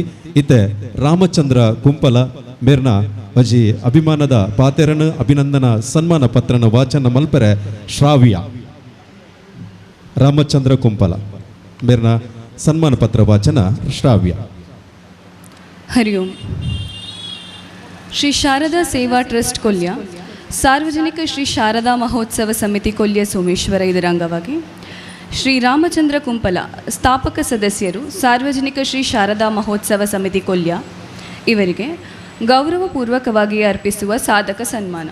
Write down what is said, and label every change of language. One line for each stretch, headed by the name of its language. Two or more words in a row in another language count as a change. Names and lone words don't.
Tulu: ಇತ್ತೆ ರಾಮಚಂದ್ರ ಕುಂಪಲ ಮೇರ್ನ ಅಜಿ ಅಭಿಮಾನದ ಪಾತೆರನ ಅಭಿನಂದನಾ ಸನ್ಮಾನ ಪತ್ರನ ವಾಚನ ಮಲ್ಪರೆ ಶ್ರಾವ್ಯ ರಾಮಚಂದ್ರ ಕುಂಪಲ ಮೇರ್ನ ಸನ್ಮಾನ ಪತ್ರ ವಾಚನ ಶ್ರಾವ್ಯ.
Sanskrit: ಹರಿ ಓಂ.
Kannada: ಶ್ರೀ ಶಾರದಾ ಸೇವಾ ಟ್ರಸ್ಟ್ ಕೊಲ್ಯ, ಸಾರ್ವಜನಿಕ ಶ್ರೀ ಶಾರದಾ ಮಹೋತ್ಸವ ಸಮಿತಿ ಕೊಲ್ಯ ಸೋಮೇಶ್ವರ ಇದರ ಅಂಗವಾಗಿ ಶ್ರೀ ರಾಮಚಂದ್ರ ಕುಂಪಲ ಸ್ಥಾಪಕ ಸದಸ್ಯರು, ಸಾರ್ವಜನಿಕ ಶ್ರೀ ಶಾರದಾ ಮಹೋತ್ಸವ ಸಮಿತಿ ಕೊಲ್ಯ ಇವರಿಗೆ ಗೌರವಪೂರ್ವಕವಾಗಿ ಅರ್ಪಿಸುವ ಸಾಧಕ ಸನ್ಮಾನ.